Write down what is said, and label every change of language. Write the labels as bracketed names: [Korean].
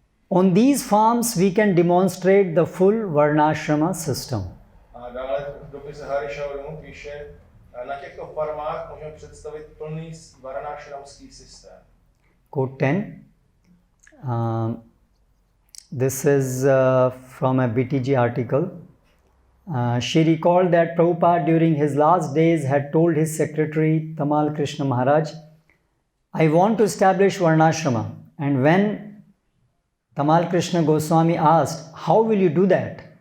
[English] On these farms we can demonstrate the full Varnashrama system. [Czech] A dále v dopise Harishaurimu píše, na těchto farmách můžeme představit plný varnashramský systém. [English] Quote 10. This is from a BTG article. She recalled that Prabhupada during his last days had told his secretary Tamal Krishna Maharaj, I want to establish Varnashrama. And when Tamal Krishna Goswami asked, how will you do that?